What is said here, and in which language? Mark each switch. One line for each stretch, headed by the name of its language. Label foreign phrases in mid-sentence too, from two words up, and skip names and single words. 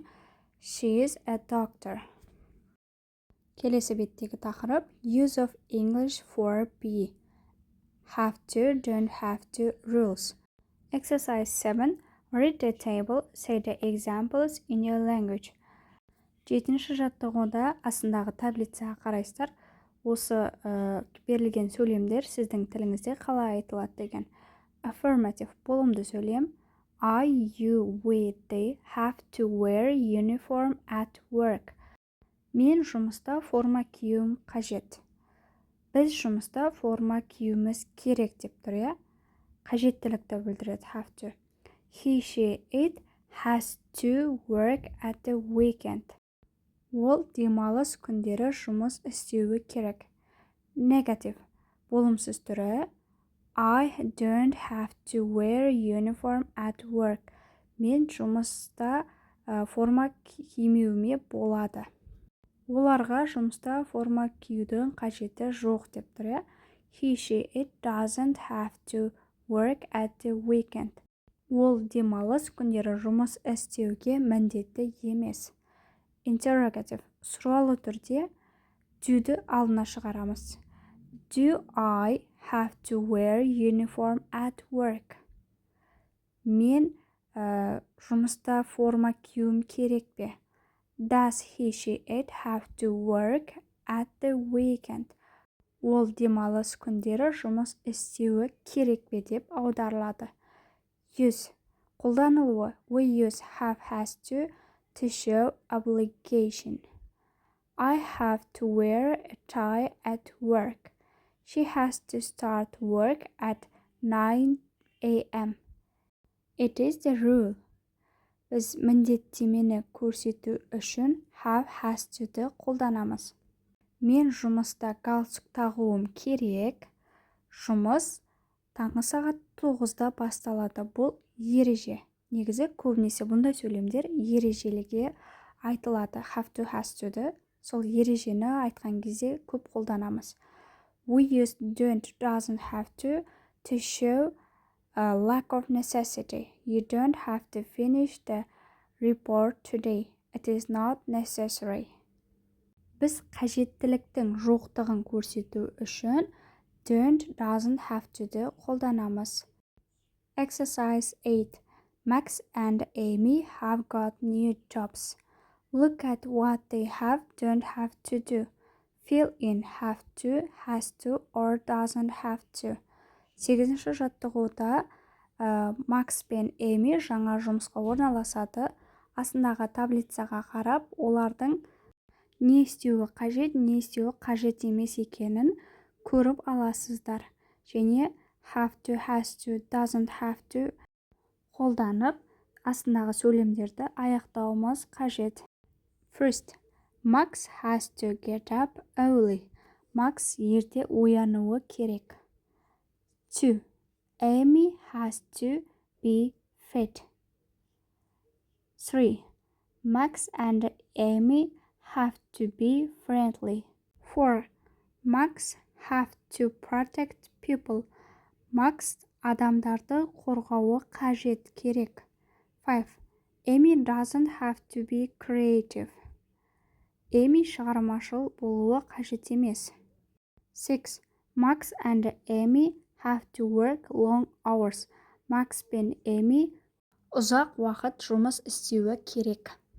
English: She is a doctor.
Kazakh: Келесі беттегі тақырып
English: Use of English for B. Have to, don't have to, rules. Exercise 7. Read the table, say the examples in your language.
Kazakh: 7-ші жаттығуда астындағы таблицаға қарайсыздар. Осы берілген сөйлемдер сіздің тіліңізде қалай айтылады деген. Affirmative болымды сөйлем.
English: I, you, we, they have to wear uniform at work.
Kazakh: Мен жұмыста форма киюім қажет. Біз жұмыста форма киюіміз керек деп тұр, я? Қажеттілікті білдіреді
English: have to. He, she, it has to work at the weekend.
Kazakh: Ол демалыс күндері жұмыс істеуі керек. Negative. Болымсыз түрі.
English: I don't have to wear uniform at work.
Kazakh: Мен жұмыста форма кимеуіме болады. Оларға жұмыста форма киюдің қажеті жоқ деп тұр.
English: He, she, it doesn't have to work at the weekend.
Kazakh: Ол демалыс күндері жұмыс істеуге міндетті емес.
English: Interrogative.
Kazakh: Сұралы түрде do'ді алдына шығарамыз.
English: Do I have to wear uniform at work?
Kazakh: Мен жұмыста форма киюім керек пе?
English: Does he, she, it have to work at the weekend?
Kazakh: Ол демалыс күндері жұмыс істеуі керек пе деп аударылады. Use. Қолданылуы.
English: We use have, has to show obligation. I have to wear a tie at work. She has to start work at 9 a.m. It is the rule.
Kazakh: Біз міндеттемені көрсету үшін
English: have, has to'ды
Kazakh: қолданамыз. Мен жұмыста галстук тағуым керек. Жұмыс таңғы сағат 9-да басталады. Бұл ереже. Негізі көбінесе бұндай сөйлемдер ережеліге айтылады.
English: Have to, has to'ді.
Kazakh: Сол ережені айтқан кезде көп қолданамыз.
English: We use don't, doesn't have to show a lack of necessity. You don't have to finish the report today. It is not necessary.
Kazakh: Біз қажеттіліктің жоқтығын көрсету үшін
English: don't, doesn't have to'ді
Kazakh: қолданамыз.
English: Exercise 8. Max and Amy have got new jobs. Look at what they have, don't have to do. Fill in have to, has to, or doesn't have to.
Kazakh: 8-ші жаттығуда Макс пен Эми жаңа жұмысқа орналасады. Астындағы таблицаға қарап, олардың не істеуі қажет, не істеуі қажет емес екенін көріп аласыздар. Және
English: have to, has to, doesn't have to
Kazakh: қолданып, астындағы сөйлемдерді аяқтауымыз қажет.
English: First, Max has to get up early.
Kazakh: Max ерте оянуы керек. 2.
English: Amy has to be fit. 3. Max and Amy have to be friendly. 4. Max have to protect people.
Kazakh: Max адамдарды қорғауы қажет керек. 5.
English: Amy doesn't have to be creative.
Kazakh: Amy шығармашыл болуы қажет емес.
English: 6. Max and Amy have to work long hours.
Kazakh: Max пен Amy ұзақ уақыт жұмыс істеуі керек.